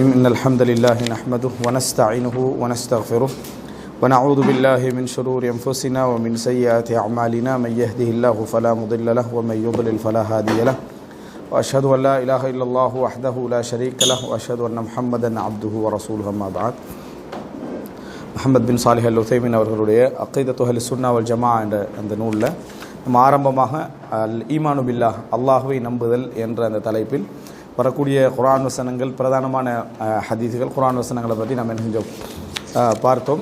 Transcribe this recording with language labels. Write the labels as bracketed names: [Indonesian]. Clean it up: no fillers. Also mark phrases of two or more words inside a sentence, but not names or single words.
[Arabic] إن الحمد لله نحمده ونستعينه ونستغفره ونعوذ بالله من شرور أنفسنا ومن سيئات أعمالنا. من يهده الله فلا مضل له ومن يضلل فلا هادي له. وأشهد أن لا إله إلا الله وحده لا شريك له وأشهد أن محمدا عبده ورسوله. أما بعد. [Tamil] முஹம்மத் பின் சாலிஹ் அல் உதைமீன் அவர்களுடைய அக்கீதத்து அஹ்லி சுன்னா வல் ஜமா என்ற அந்த நூலில் நம்ம ஆரம்பமாக [Arabic] الإيمان بالله, [Tamil] அல்லாஹுவை நம்புதல் என்ற அந்த தலைப்பில் வரக்கூடிய குர்ஆன் வசனங்கள், பிரதானமான ஹதீஸுகள், குர்ஆன் வசனங்களை பற்றி நம்ம என்ன செஞ்சோம், பார்த்தோம்.